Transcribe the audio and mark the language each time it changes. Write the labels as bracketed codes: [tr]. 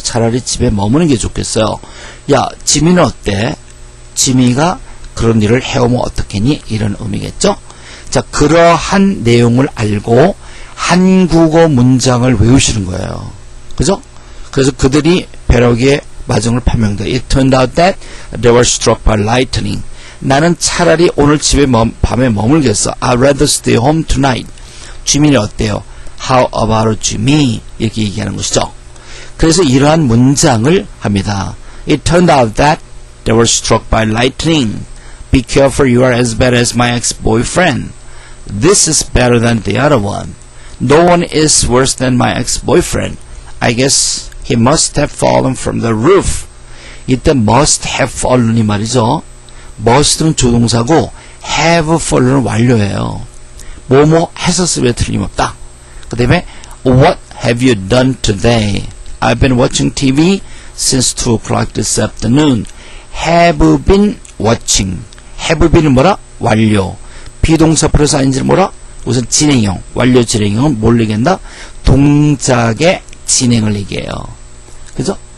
[ko] 차라리 집에 머무는 게 좋겠어요. 야 지미는 어때? 지미가 그런 일을 해오면 어떻겠니? 이런 의미겠죠. 자 그러한 내용을 알고 한국어 문장을 외우시는 거예요. 그죠? 그래서 그들이 벼락의 마중을 판명돼. [en] It turned out that they were struck by lightning. [ko] 나는 차라리 오늘 집에 밤에 머물겠어. [en] I'd rather stay home tonight. [ko] 지민이 어때요? [en] How about Jimmy? [ko] 이렇게 얘기하는 것이죠. 그래서 이러한 문장을 합니다. [en] It turned out that they were struck by lightning. Be careful, you are as bad as my ex-boyfriend. This is better than the other one. No one is worse than my ex-boyfriend. I guess he must have fallen from the roof. [ko] 이때 must have fallen이 말이죠. must는 조동사고 have fallen은 완료예요. 뭐뭐 했었으면 틀림없다. 그 다음에 [en] What have you done today? I've been watching TV since 2 o'clock this afternoon. have been watching. [ko] have been은 뭐라? 완료. 비동사 플러스 ing는 뭐라? 우선 진행형. 완료 진행형은 뭘 얘기한다? 동작의 진행을 얘기해요. 그죠?